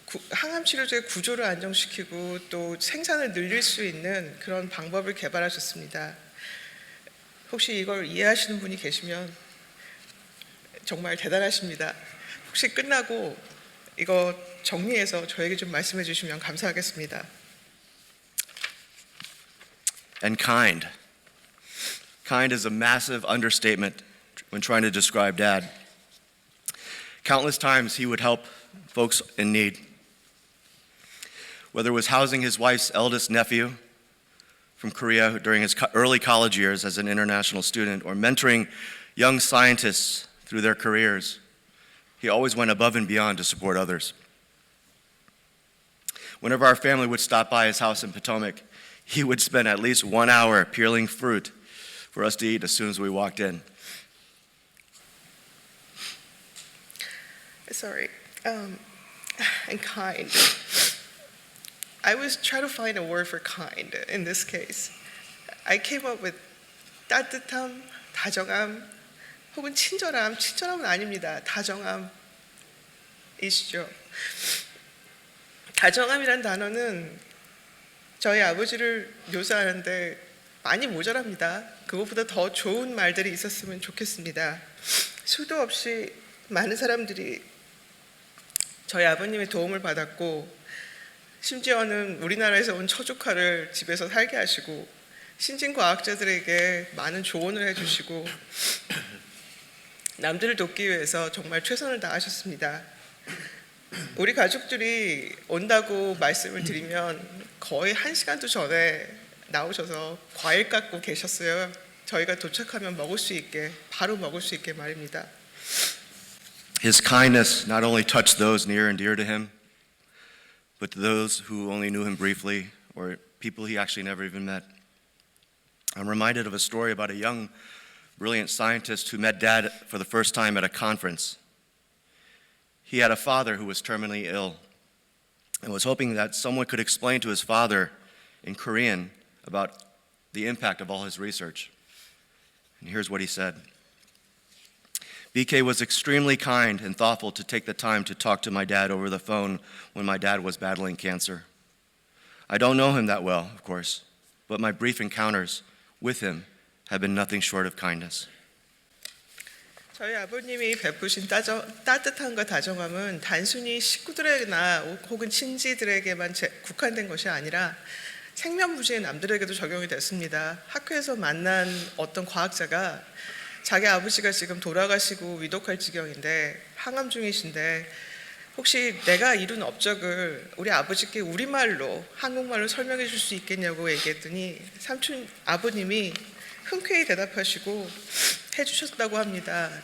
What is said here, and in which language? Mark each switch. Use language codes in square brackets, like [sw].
[ko] 항암 치료제의 구조를 안정시키고 또 생산을 늘릴 수 있는 그런 방법을 개발하셨습니다. 혹시 이걸 이해하시는 분이 계시면 정말 대단하십니다. 혹시 끝나고 이거 정리해서 저에게 좀 말씀해 주시면 감사하겠습니다. [en] And kind. Kind is a massive understatement when trying to describe Dad. Countless times he would help folks in need. Whether it was housing his wife's eldest nephew from Korea during his early college years as an international student, or mentoring young scientists through their careers, he always went above and beyond to support others. Whenever our family would stop by his house in Potomac, he would spend at least 1 hour peeling fruit for us to eat as soon as we walked in. Sorry. And kind. I was trying to find a word for kind in this case. I came up with [ko] 따뜻함, 다정함, 혹은 친절함. 친절함은 아닙니다. 다정함이시죠. 다정함이란 단어는 저희 아버지를 묘사하는데 많이 모자랍니다. 그것보다 더 좋은 말들이 있었으면 좋겠습니다. 수도 없이 많은 사람들이 저희 아버님의 도움을 받았고, 심지어는 우리나라에서 온 처조카를 집에서 살게 하시고 신진 과학자들에게 많은 조언을 해주시고 남들을 돕기 위해서 정말 최선을 다하셨습니다. 우리 가족들이 온다고 말씀을 드리면 거의 1시간도 전에 나오셔서 과일 깎고 계셨어요. 저희가 도착하면 먹을 수 있게, 바로 먹을 수 있게 말입니다. [en] His kindness not only touched those near and dear to him, but to those who only knew him briefly or people he actually never even met. I'm reminded of a story about a young, brilliant scientist who met Dad for the first time at a conference. He had a father who was terminally ill and was hoping that someone could explain to his father in Korean about the impact of all his research. And here's what he said. BK was extremely kind and thoughtful to take the time to talk to my dad over the phone when my dad was battling cancer. I don't know him that well, of course, but my brief encounters with him have been nothing short of kindness. [ko] 저희 아버님이 베푸신 따뜻함과 다정함은 단순히 식구들에게나 혹은 친지들에게만 국한된 것이 아니라 생면부지의 남들에게도 적용이 됐습니다. 학교에서 만난 어떤 과학자가 자기 아버지가 지금 돌아가시고 위독할 지경인데 항암 중이신데 혹시 내가 이룬 업적을 우리 아버지께 우리말로 한국말로 설명해 줄 수 있겠냐고 얘기했더니 삼촌 아버님이 흔쾌히 대답하시고 해주셨다고 합니다.